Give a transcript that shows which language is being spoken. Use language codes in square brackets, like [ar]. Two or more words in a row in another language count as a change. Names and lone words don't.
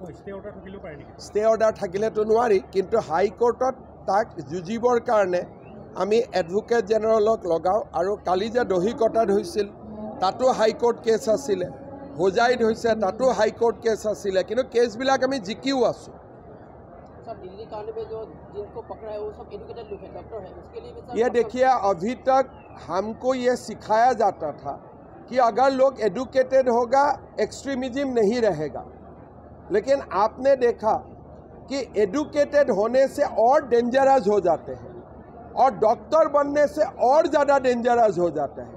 [en] stay order [as] থাকিলেতো নোৱাৰি, কিন্তু হাইকোৰ্টত তাক যুঁজিবৰ কাৰণে আমি [en] advocate general [as] লগাওঁ। আৰু কালি যে দহিকটাত হৈছিল তাতো [en] high court case [as] আছিলে, হোজাইত হৈছে তাতো [en] high court case [as] আছিলে, কিন্তু কেছবিলাক আমি জিকিও আছোঁ। [hi] ये देखिए, अभी तक हमको ये सिखाया जाता था कि अगर लोग एडुकेटेड होगा एक्सट्रीमिज्म नहीं रहेगा, लेकिन आपने देखा कि एडुकेटेड होने से और डेंजरस हो जाते हैं और डॉक्टर बनने से और ज़्यादा डेंजरस हो जाते हैं।